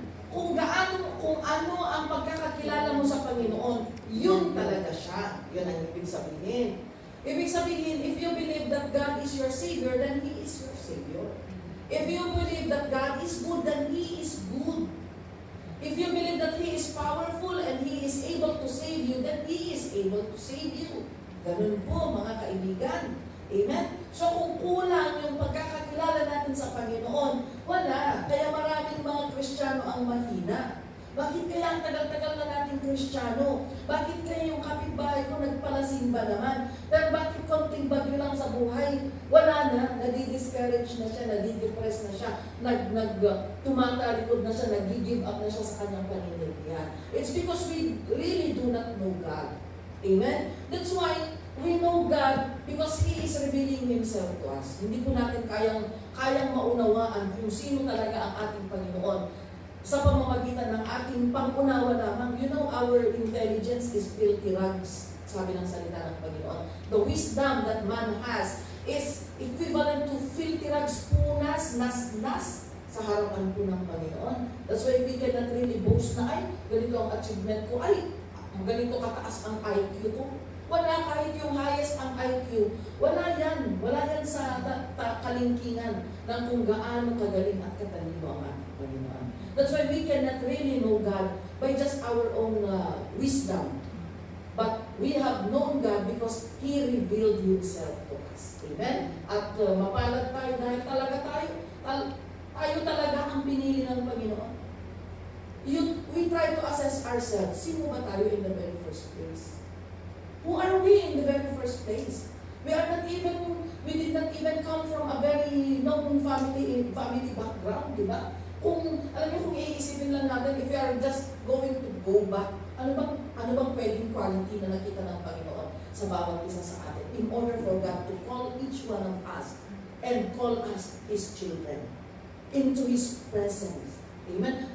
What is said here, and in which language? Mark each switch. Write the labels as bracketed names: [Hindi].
[Filipino] Kung ano ang pagkakakilala mo sa Panginoon, yun talaga siya. Yun ang ibig sabihin. Ibig sabihin, [English] if you believe that God is your Savior, then He is your Savior. If you believe that God is good, then He is good. If you believe that He is powerful and He is able to save you, then He is able to save you. [Filipino] Ganun po, mga kaibigan. Amen? So kung kulang yung pagkakakilala natin sa Panginoon, wala. Kaya maraming mga Kristiyano ang mahina. Bakit kaya ang tagal-tagal na natin Kristiyano? Bakit kaya yung kapitbahay ko nagpalasimba naman? Pero bakit konting bagyo lang sa buhay? Wala na, nadi-discourage na siya, nadi-depress na siya, tumatalikod na siya, nag-give up na siya sa kanyang panindigan. [English] It's because we really do not know God. Amen? That's why we know God because He is revealing Himself to us. Hindi po natin kayang maunawaan kung sino talaga ang ating Panginoon sa pamamagitan ng ating pangunawa lamang. You know, our intelligence is filthy rags, [Filipino] sabi ng salita ng Panginoon. [English] The wisdom that man has is equivalent to filthy rags, [Filipino] punas, nas sa harapan po ng Panginoon. [English] That's why we cannot really boast [Filipino] na, ay, ganito ang achievement ko, ay, ganito kataas ang IQ ko. Wala, kahit yung highest ang IQ. Wala yan. Wala yan sa kalingkingan ng kung gaano kagaling at katalino ang ating Panginoon. [English] That's why we cannot really know God by just our own wisdom. But we have known God because He revealed Himself to us. Amen? [Filipino] At mapalad tayo dahil talaga tayo talaga ang pinili ng Panginoon. [English] We try to assess ourselves. [Filipino] Sino ba tayo [English] in the very first place? Who are we in the very first place? We did not even come from a very known family background, [Filipino] di ba? Kung iisipin lang natin, [English] if we are just going to go back, [Filipino] ano bang pwedeng [English] quality [Filipino] na nakita ng Panginoon sa bawat isa sa atin [English] in order for God to call each one of us and call us His children into His presence. Amen?